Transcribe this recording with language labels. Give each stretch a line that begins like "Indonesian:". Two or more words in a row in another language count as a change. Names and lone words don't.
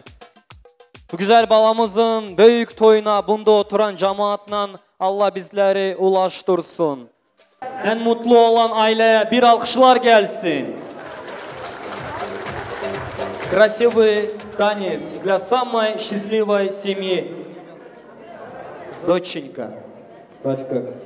Turkish: Bu güzel balamızın büyük toyuna bunda oturan cemaatla Allah bizleri ulaştırsın. En mutlu olan aileye bir alkışlar gelsin.
Russian: Красивый танец для самой счастливой семьи. Доченька, Рафика.